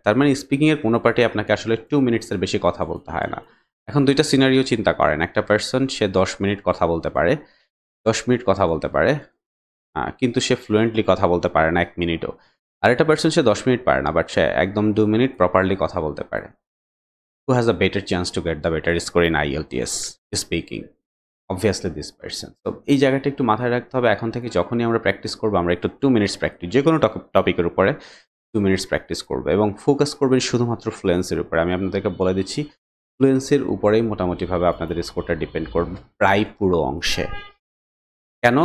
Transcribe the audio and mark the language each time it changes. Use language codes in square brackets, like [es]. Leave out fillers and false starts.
[bn] তার মানে স্পিকিং এর কোনো পার্টি আপনাকে আসলে 2 মিনিটসের বেশি কথা বলতে হয় না। এখন দুইটা সিনারিও চিন্তা করেন, একটা পার্সন সে 10 মিনিট কথা বলতে পারে, 10 মিনিট কথা বলতে পারে, কিন্তু সে ফ্লুয়েন্টলি কথা বলতে পারে না 1 মিনিটও। আর একটা পার্সন সে 10 মিনিট পারে না, বাট সে একদম 2 মিনিট প্রপারলি কথা বলতে পারে। [en] Who has a better chance to get the better score in IELTS speaking? Obviously this person. [bn] তো এই জায়গাটা একটু মাথায় রাখতে হবে। এখন থেকে যখনই আমরা প্র্যাকটিস করবো, আমরা একটু 2 মিনিটস প্র্যাকটিস, যে কোনো টপিকের উপরে 2 মিনিটস প্র্যাকটিস করবো এবং ফোকাস করবেন শুধুমাত্র ফ্লুয়েন্সির উপরে। আমি আপনাদেরকে বলে দিচ্ছি, ফ্লুয়েন্সির উপরেই মোটামুটিভাবে আপনাদের স্কোরটা ডিপেন্ড করবে প্রায় পুরো অংশে। কেন?